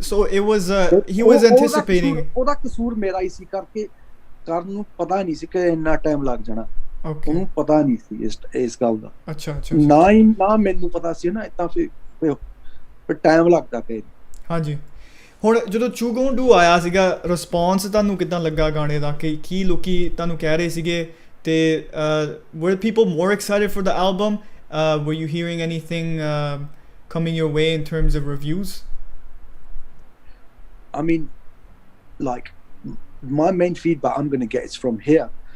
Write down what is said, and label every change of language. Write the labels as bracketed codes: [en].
[en] So it was he was anticipating. [pa] ਉਹਦਾ ਕਸੂਰ ਮੇਰਾ ਹੀ ਸੀ, ਕਰਕੇ ਕਰਨ ਨੂੰ ਪਤਾ ਨਹੀਂ ਸੀ ਕਿ ਇੰਨਾ ਟਾਈਮ ਲੱਗ ਜਾਣਾ। ਉਹਨੂੰ ਪਤਾ ਨਹੀਂ ਸੀ ਇਸ ਗੱਲ ਦਾ। ਅੱਛਾ, ਨਾ ਮੈਨੂੰ ਪਤਾ ਸੀ ਨਾ, ਇਦਾਂ ਫਿਰ ਟਾਈਮ ਲੱਗਦਾ ਕਈ। ਹਾਂਜੀ, ਹੁਣ ਜਦੋਂ Tru-Skool ਆਇਆ ਸੀਗਾ, ਰਿਸਪੌਂਸ ਤੁਹਾਨੂੰ ਕਿੱਦਾਂ ਲੱਗਾ ਗਾਣੇ ਦਾ? ਕੀ ਲੋਕੀ ਤੁਹਾਨੂੰ ਕਹਿ ਰਹੇ ਸੀਗੇ? ਤੇ [en] were people more excited for the album? Were you hearing anything coming your way in terms of reviews? I mean, like, my main feedback I'm going to get is from here.